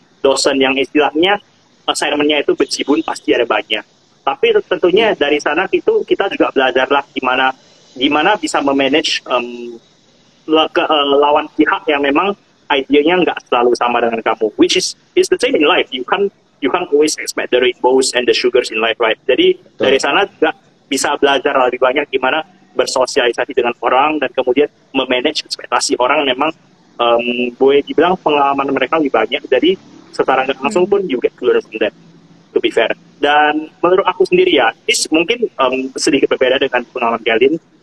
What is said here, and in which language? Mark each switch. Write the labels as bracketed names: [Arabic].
[Indonesian] Dosen yang istilahnya assignment-nya itu bejibun, pasti ada banyak. Tapi tentunya dari sana itu kita juga belajarlah gimana bisa memanage lawan pihak yang memang idenya nggak selalu sama dengan kamu. [English] Which is the same in life. You can't always expect the rainbows and the sugars in life, right? [Indonesian] Jadi dari sana juga bisa belajar lebih banyak gimana bersosialisasi dengan orang dan kemudian memanage ekspektasi orang. Memang boleh dibilang pengalaman mereka lebih banyak, jadi secara nggak langsung pun [English] you get to learn from them, to be fair. [Indonesian] Dan menurut aku sendiri ya, this mungkin sedikit berbeda dengan pengalaman kalian.